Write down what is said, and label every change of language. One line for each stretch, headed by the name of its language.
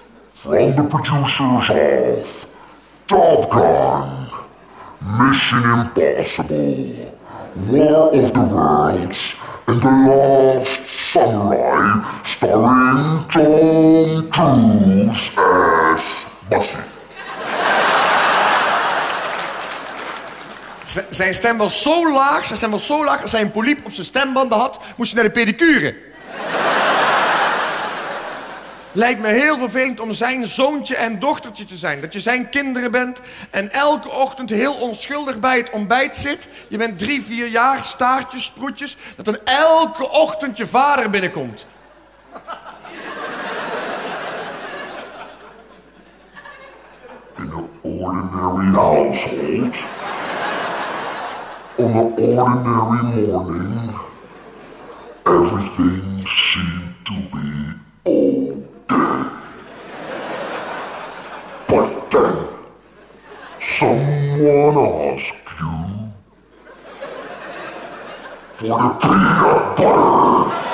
English: From the producers of Top Gun, Mission Impossible, War of the Worlds, and The Last Samurai, starring Tom Cruise as Bussy.
Dutch: Zijn stem was zo laag, zijn stem was zo laag, als hij een poliep op zijn stembanden had, moest hij naar de pedicure. Lijkt me heel vervelend om zijn zoontje en dochtertje te zijn. Dat je zijn kinderen bent en elke ochtend heel onschuldig bij het ontbijt zit. Je bent 3, 4 jaar, staartjes, sproetjes. Dat dan elke ochtend je vader binnenkomt. In een
English: ordinary household. On an ordinary morning, everything seemed to be okay. But then, someone asked you for the peanut butter.